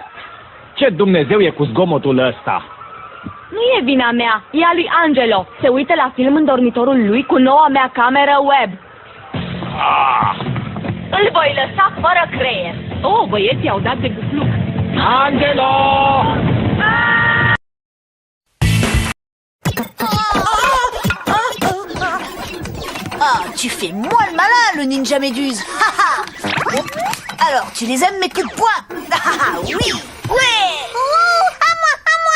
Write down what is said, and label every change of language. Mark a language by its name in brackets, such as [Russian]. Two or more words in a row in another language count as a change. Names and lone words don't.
[Romanian] Ce Dumnezeu e cu zgomotul ăsta? Nu e vina mea, e a lui Angelo. Se uită la film în dormitorul lui cu noua mea cameră web. Îl voi lăsa fără creier. Oh, băieții au dat de gâfluc. Angelo! [French] Ah, tu fais moi le malin, le ninja méduse. Ha, ha. Alors, tu les aimes mes coups de poing? Ah, oui, ouais. À moi, à moi.